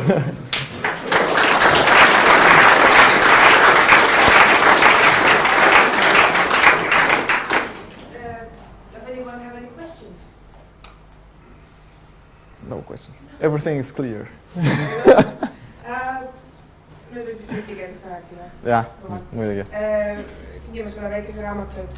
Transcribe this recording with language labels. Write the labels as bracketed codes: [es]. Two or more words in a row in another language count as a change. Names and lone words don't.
[en] Does anyone have any questions? No questions. Everything is clear. [et] Nüüd võib vist eesti keeles ka rääkida. jah, muidugi. Tegime sulle väikese raamatu, et